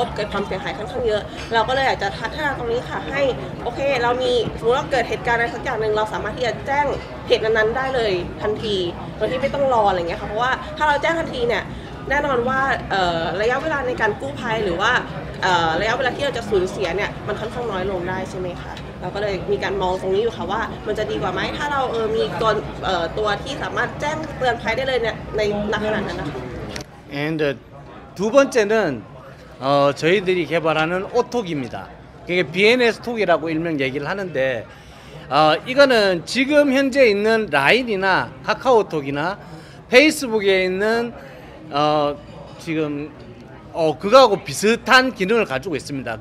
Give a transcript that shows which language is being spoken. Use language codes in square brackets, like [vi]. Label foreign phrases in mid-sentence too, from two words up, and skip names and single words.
[th] เกิดความเสียหายค่อนข้างเยอะเราก็เลยอยากจะพัฒนาตรงนี้ค่ะให้โอเคเรามีสมมติว่าเกิดเหตุการณ์อะไรสักอย่างหนึ่งเราสามารถที่จะแจ้งเหตุนั้นๆได้เลยทันทีโดยที่ไม่ต้องรออะไรเงี้ยค่ะเพราะว่าถ้าเราแจ้งทันทีเนี่ยแน่นอนว่าระยะเวลาในการกู้ภัยหรือว่าระยะเวลาที่เราจะสูญเสียเนี่ยมันค่อนข้างน้อยลงได้ใช่ไหมคะเราก็เลยมีการมองตรงนี้อยู่ค่ะว่ามันจะดีกว่าไหมถ้าเรามีตัวที่สามารถแจ้งเตือนภัยได้เลยเนี่ยในขณะนั้นนะคะ [ko] And 두 번째는 저희들이 개발하는 오톡입니다. 그게 BNS 톡이라고 일명 얘기를 하는데 이거는 지금 현재 있는 라인이나 카카오톡이나 페이스북에 있는 지금 그거하고 비슷한 기능을 가지고 있습니다.